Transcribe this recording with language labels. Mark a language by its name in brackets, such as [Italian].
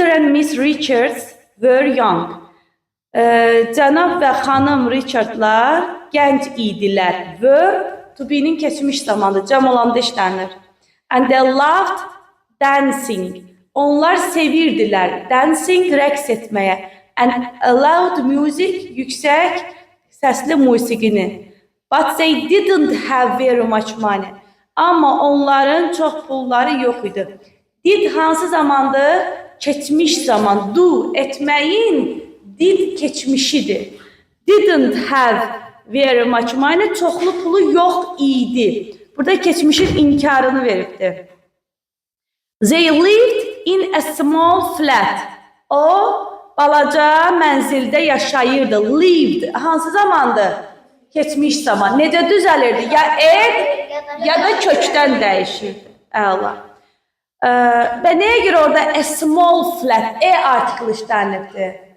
[English] and Miss Richards were young. [Azerbaijani] Cənab və xanım Richardlar gənc idilər. Were to be'nin keçmiş zamanı, cəm olanda işlənir. [English] And they loved dancing. [Azerbaijani] Onlar sevirdilər. Dancing, rəqs etməyə. [English] And loud music, [Azerbaijani] yüksək səsli musiqini. [English] But they didn't have very much money. [Azerbaijani] Amma onların çox pulları yox idi. Did hansı zamandır? Keçmiş zaman. Do, etməyin did keçmişidir. [English] Didn't have very much money. [Azerbaijani] Çoxlu pulu yox idi. Burada keçmişin inkarını veribdir. [English] They lived in a small flat. [Azerbaijani] O, balaca mənzildə yaşayırdı. Lived. Hansı zamandır? Keçmiş zaman. Necə düzəlirdi? Ya ev, ya da kökdən dəyişirdi. Əla. Və nəyə görə orada [English] a small flat, [Azerbaijani] article işlənibdir?